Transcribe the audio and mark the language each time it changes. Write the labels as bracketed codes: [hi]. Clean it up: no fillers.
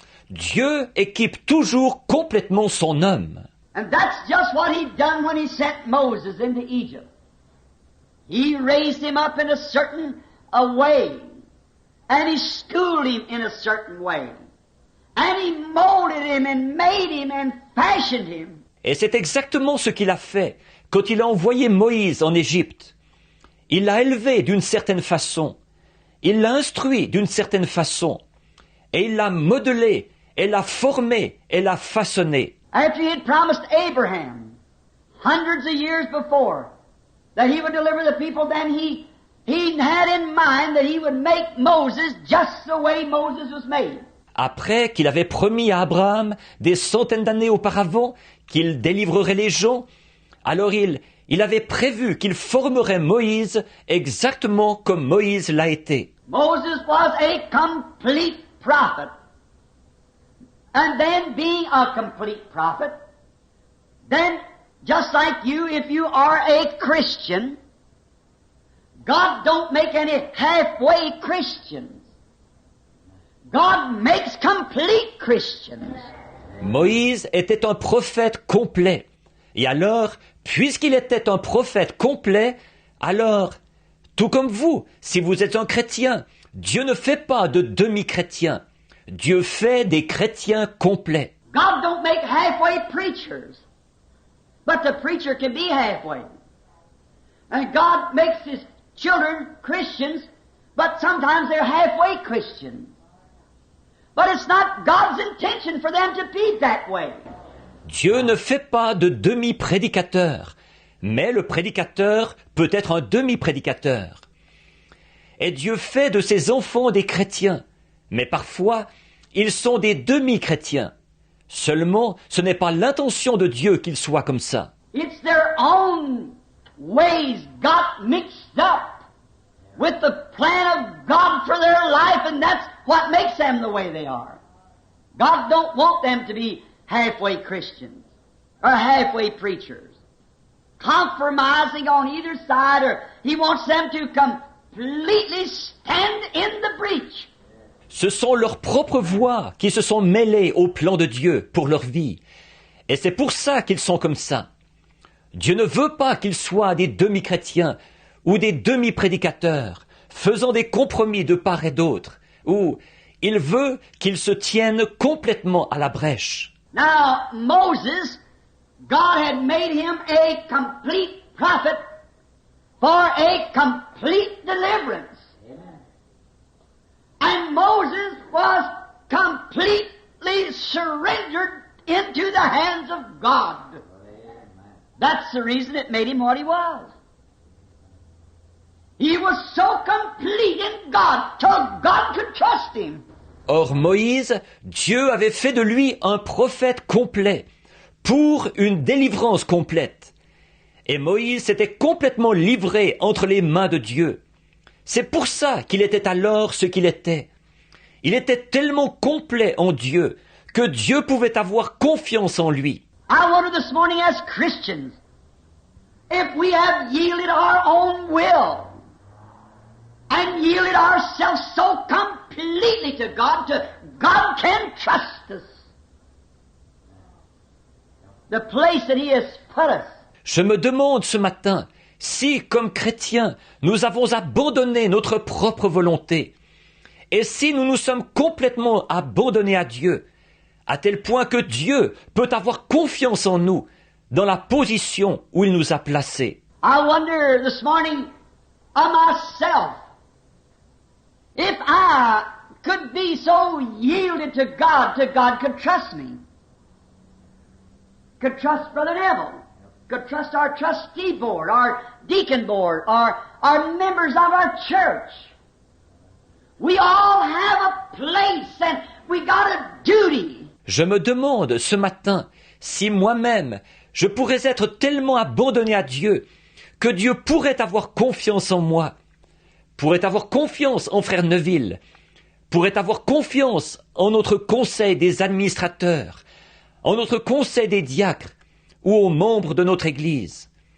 [fr] Dieu équipe toujours complètement son homme. [en] And that's just what he done when he sent Moses into Egypt. He raised him up in a certain way, and he schooled him in a certain way, and he molded him and made him and fashioned him. [fr] Et c'est exactement ce qu'il a fait quand il a envoyé Moïse en Égypte. Il l'a élevé d'une certaine façon, il l'a instruit d'une certaine façon, et il l'a modelé, et l'a formé, et l'a façonné. [en] After he had promised Abraham, hundreds of years before, that he would deliver the people, then he had in mind that he would make Moses just the way Moses was made. [fr] Après qu'il avait promis à Abraham, des centaines d'années auparavant, qu'il délivrerait les gens, alors il avait prévu qu'il formerait Moïse exactement comme Moïse l'a été. [en] Moses was a complete prophet. And then being a complete prophet, then just like you, if you are a Christian, God don't make any halfway Christians. God makes complete Christians. [fr] Moïse était un prophète complet. Et alors, puisqu'il était un prophète complet, alors, tout comme vous, si vous êtes un chrétien, Dieu ne fait pas de demi-chrétiens. Dieu fait des chrétiens complets. [en] God don't make halfway preachers, but the preacher can be halfway. And God makes his children Christians, but sometimes they're halfway Christians. But it's not God's intention for them to be that way. [fr] Dieu ne fait pas de demi-prédicateur, mais le prédicateur peut être un demi-prédicateur. Et Dieu fait de ses enfants des chrétiens, mais parfois, ils sont des demi-chrétiens. Seulement, ce n'est pas l'intention de Dieu qu'ils soient comme ça. [en] It's their own ways got mixed up with the plan of God for their life, and that's what makes them the way they are. God don't want them to be halfway Christians or halfway preachers, compromising on either side, or He wants them to completely stand in the breach. [fr] Ce sont leurs propres voix qui se sont mêlées au plan de Dieu pour leur vie. Et c'est pour ça qu'ils sont comme ça. Dieu ne veut pas qu'ils soient des demi-chrétiens ou des demi-prédicateurs, faisant des compromis de part et d'autre, ou il veut qu'ils se tiennent complètement à la brèche. [en] Now, Moses, God had made him a complete prophet for a complete deliverance. And Moses was completely surrendered into the hands of God. That's the reason it made him what he was. He was so complete in God, till God could trust him. [fr] Or Moïse, Dieu avait fait de lui un prophète complet, pour une délivrance complète. Et Moïse s'était complètement livré entre les mains de Dieu. C'est pour ça qu'il était alors ce qu'il était. Il était tellement complet en Dieu que Dieu pouvait avoir confiance en lui. [en] I wonder this morning as Christians, if we have yielded our own will and yielded ourselves so completely to God can trust us. The place that He has put us. [fr] Je me demande ce matin si, comme chrétiens, nous avons abandonné notre propre volonté et si nous nous sommes complètement abandonnés à Dieu, à tel point que Dieu peut avoir confiance en nous dans la position où il nous a placés. [en] I wonder this morning of myself, if I could be so yielded to God could trust me, could trust Brother Neville, could trust our trustee board, our deacon board, our members of our church. We all have a place and we got a duty. [fr] Je me demande ce matin si moi-même je pourrais être tellement abandonné à Dieu que Dieu pourrait avoir confiance en moi, pourrait avoir confiance en Frère Neville, pourrait avoir confiance en notre conseil des administrateurs, en notre conseil des diacres ou aux membres de notre Église.